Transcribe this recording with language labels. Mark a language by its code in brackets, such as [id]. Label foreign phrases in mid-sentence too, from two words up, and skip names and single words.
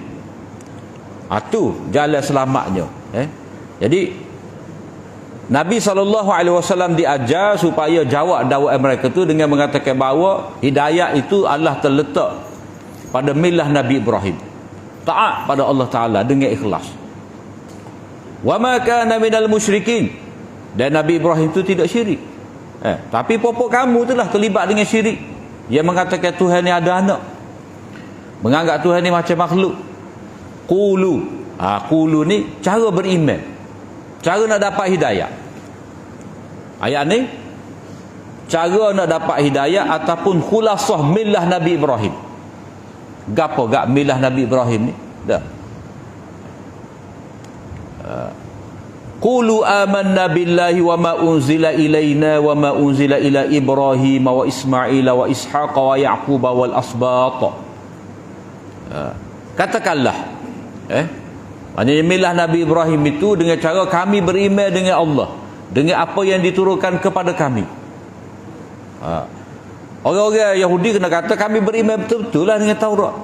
[ms] Itu jalan selamatnya. Jadi Nabi SAW diajar supaya jawab dakwah mereka tu dengan mengatakan bahawa hidayah itu adalah terletak pada millah Nabi Ibrahim. Taat pada Allah Ta'ala dengan ikhlas. [ar] وما كان من المشركين. [ms] Dan Nabi Ibrahim itu tidak syirik. Tapi popok kamu itulah terlibat dengan syirik. Yang mengatakan Tuhan ni ada anak, menganggap Tuhan ni macam makhluk. Qulu. Qulu ni cara beriman, cara nak dapat hidayah. Ayat ni cara nak dapat hidayah ataupun khulasah millah Nabi Ibrahim. Gapo gak millah Nabi Ibrahim ni? Dah. [ar] قولوا آمنا بالله وما أنزل إلينا وما أنزل إلى إبراهيم وإسماعيل وإسحاق ويعقوب والأسباط. [ms] Katakanlah, maknanya milah Nabi Ibrahim itu dengan cara kami beriman dengan Allah, dengan apa yang diturunkan kepada kami. Orang-orang Yahudi kena kata kami beriman betul-betul lah dengan Taurat.